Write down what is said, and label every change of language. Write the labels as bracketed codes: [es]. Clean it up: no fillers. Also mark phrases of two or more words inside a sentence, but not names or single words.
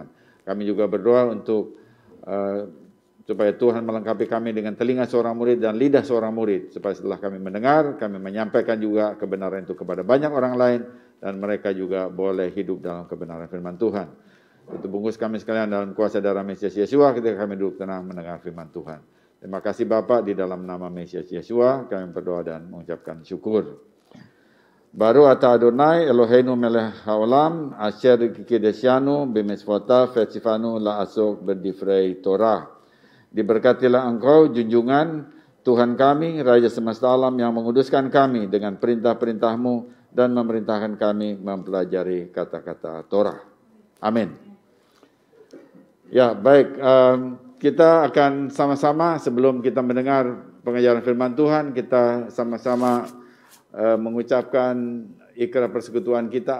[id] Kami juga berdoa untuk supaya Tuhan melengkapi kami dengan telinga seorang murid dan lidah seorang murid, supaya setelah kami mendengar, kami menyampaikan juga kebenaran itu kepada banyak orang lain, dan mereka juga boleh hidup dalam kebenaran firman Tuhan. Itu bungkus kami sekalian dalam kuasa darah Mesias Yesua ketika kami duduk tenang mendengar firman Tuhan. Terima kasih Bapa, di dalam nama Mesias Yesua kami berdoa dan mengucapkan syukur. [he] ברוך אתה אדוני אלוהינו מלך העולם אשר קידשנו במצוותיו וציוונו לעסוק בדברי תורה. [id] Diberkatilah Engkau junjungan Tuhan kami, Raja semesta alam yang menguduskan kami dengan perintah-perintah-Mu dan memerintahkan kami mempelajari kata-kata Torah. Amin. Ya, baik. Kita akan sama-sama sebelum kita mendengar pengajaran firman Tuhan, kita sama-sama mengucapkan ikrar persekutuan kita.